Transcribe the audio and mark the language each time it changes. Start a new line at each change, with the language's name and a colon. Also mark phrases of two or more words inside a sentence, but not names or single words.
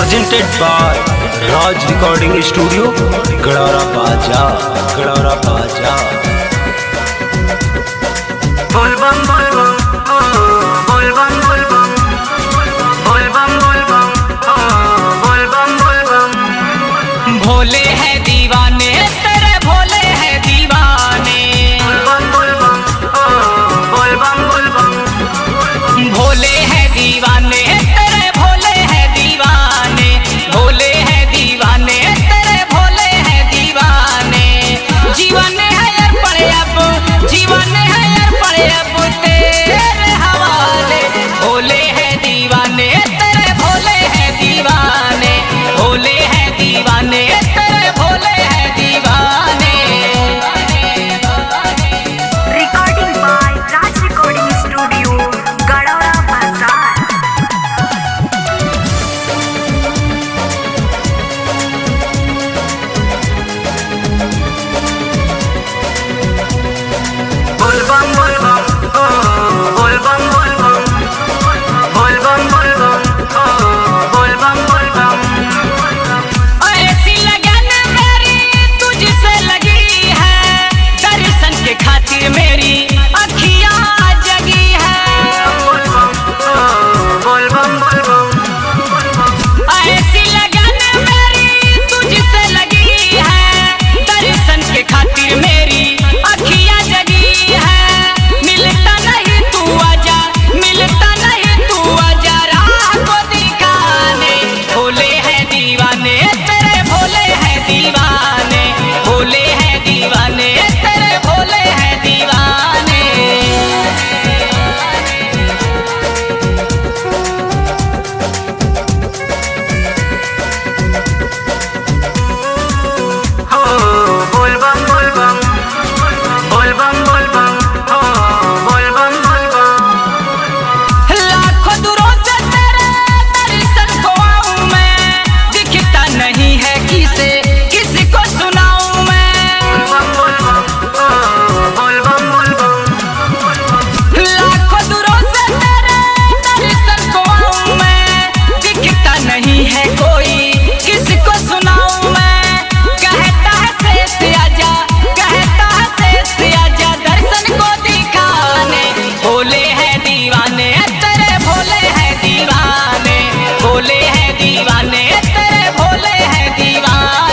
English: presented by Raj Recording Studio, Gadara Baja, Gadara Baja.
Hindi: बोलबम बोलबम, ओह, बोलबम बोलबम, बोलबम बोलबम, ओह, बोलबम बोलबम. भोले हैं दीवाने तेरे भोले हैं दीवाने, बोलबम बोलबम, ओह, बोलबम बोलबम. भोले हैं दीवाने तेरे भोले हैं दीवाने, भोले हैं दीवाने तेरे भोले हैं दीवाने। जीवन है यार पड़े अब, जीवन है यार पड़े अब तेरे हवाले। भोले हैं दीवाने तेरे भोले हैं दीवाने, भोले हैं दीवाने तेरे भोले हैं दीवाने।
English: Recording by Raj Recording Studio, Gadara Bazaar.
Hindi: बोलबम बोलबम, ओह, बोलबम बोलबम, बोलबम बोलबम, ओह, बोलबम बोलबम. ऐसी लगन मेरी तुझसे लगी है, दर्शन के खातिर मेरी अखियाँ जगी है। बोलबम, ओह, बोलबम बोलबम. ऐसी लगन मेरी तुझसे लगी है, दर्शन के खातिर मेरी अखियाँ जगी है। मिलता नहीं तू आजा, मिलता नहीं तू आजा राह को दिखाने। भोले हैं दीवाने तेरे भोले हैं दीवाने, भोले हैं दीवाने तेरे भोले हैं दीवाने। ओह, बोलबम बोलबम, बोलबम बोलबम, ओह, बोलबम बोलबम. लाखों दूरों से तेरे दर्शन को आऊं मैं, दिखता नहीं है किसे किसी को सुनाऊं मैं। बोलबम बोलबम, ओह, बोलबम बोलबम. लाखों दूरों से तेरे दर्शन को आऊं मैं, दिखता नहीं है कोई किसी को सुनाऊं मैं। कहता है शेष आजा, कहता है शेष आजा दर्शन को दिखाने। भोले हैं दीवाने तेरे भोले हैं दीवाने, भोले हैं दीवाने तेरे भोले हैं दीवाने।